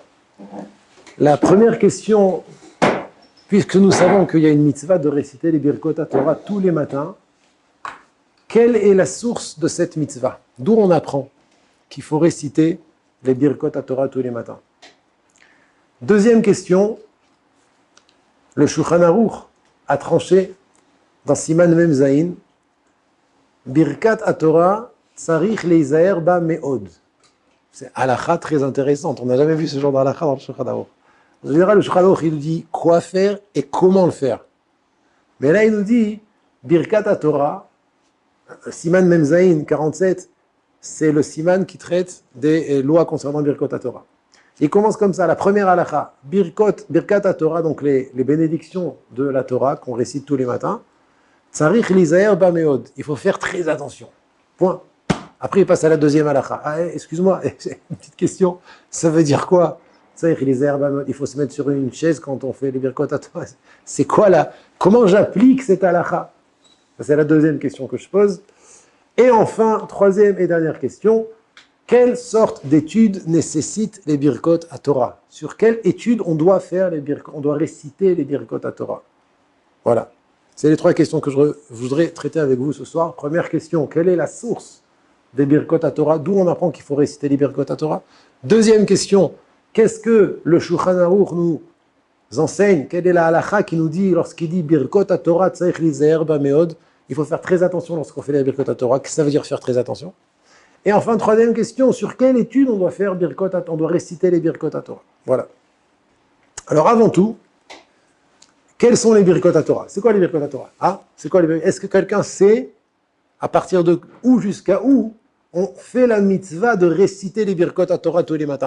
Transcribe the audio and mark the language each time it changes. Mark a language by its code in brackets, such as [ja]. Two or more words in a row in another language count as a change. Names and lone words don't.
[fr] La première question, puisque nous savons qu'il y a une mitzvah de réciter les Birkot à Torah tous les matins, quelle est la source de cette mitzvah? D'où on apprend qu'il faut réciter les Birkot à Torah tous les matins. Deuxième question, le Shulchan Aruch a tranché dans Siman Mem Zayin, Birkat à Torah, [he] צריך להזהר בה מאוד. [fr] C'est halakha très intéressante. On n'a jamais vu ce genre d'halakha dans le Shulchan Aruch. En général, le Shulchan Aruch, il nous dit quoi faire et comment le faire. Mais là, il nous dit Birkat à Torah, Siman Mem Zayin 47, c'est le Siman qui traite des lois concernant Birkot à Torah. Il commence comme ça, la première halakha, Birkat à Torah, donc les bénédictions de la Torah qu'on récite tous les matins. [he] צריך להזהר בה מאוד. [fr] Il faut faire très attention. Point. Après, il passe à la deuxième halakha. Ah, excuse-moi, j'ai une petite question. Ça veut dire quoi? [he] צריך להזהר בה מאוד. [fr] Il faut se mettre sur une chaise quand on fait les Birkot à Torah. C'est quoi là? Comment j'applique cette halakha? C'est la deuxième question que je pose. Et enfin, troisième et dernière question. Quelle sorte d'études nécessitent les Birkot à Torah? Sur quelle étude on doit faire les Birkot? On doit réciter les Birkot à Torah. Voilà. C'est les trois questions que je voudrais traiter avec vous ce soir. Première question, quelle est la source des Birkot à Torah? D'où on apprend qu'il faut réciter les Birkot à Torah? Deuxième question, qu'est-ce que le Shulchan Aruch nous enseigne? Quelle est la halakha qui nous dit, lorsqu'il dit Birkot à Torah, [he] צריך להזהר בה מאוד, [fr] il faut faire très attention lorsqu'on fait les Birkot à Torah? Qu'est-ce que ça veut dire faire très attention? Et enfin, troisième question, sur quelle étude on doit faire Birkot à Torah? On doit réciter les Birkot à Torah. Voilà. Alors avant tout, quels sont les Birkot à Torah? C'est quoi les Birkot à Torah? Est-ce que quelqu'un sait à partir de où jusqu'à où on fait la mitzvah de réciter les Birkot à Torah tous les matins?